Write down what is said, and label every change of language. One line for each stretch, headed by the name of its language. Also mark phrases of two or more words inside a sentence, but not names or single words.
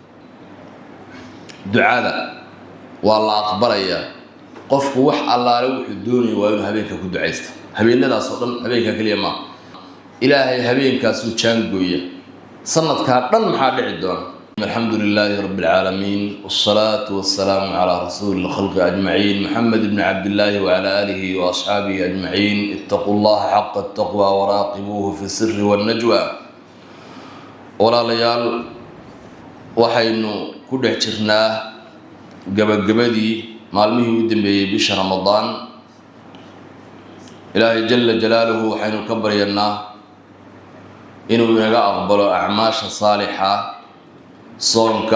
Somali: ducada waa la aqbalayaa qofku wax allaale wuxuu doonayo waa inuu habeenka ku duceysto habeenadaas oo dhan habeenka kaliya ma ilaahay habeenkaas uu jaangooya sanadka dhan maxaa dhici doona
Arabic: الحمد لله رب العالمين والصلاة والسلام على رسول الخلق أجمعين محمد بن عبد الله وعلى آله وأصحابه أجمعين اتقوا الله حق التقوى وراقبوه في السر والنجوى
Somali: walaalayaal waxaynu ku dhex jirnaa gabagabadii maalmihii u dambeeyay bisha ramadaan ilaahay
Arabic: جل جلاله
Somali: waxaynu ka baryanaa inuu inaga aqbalo acmaasha saalixa soonka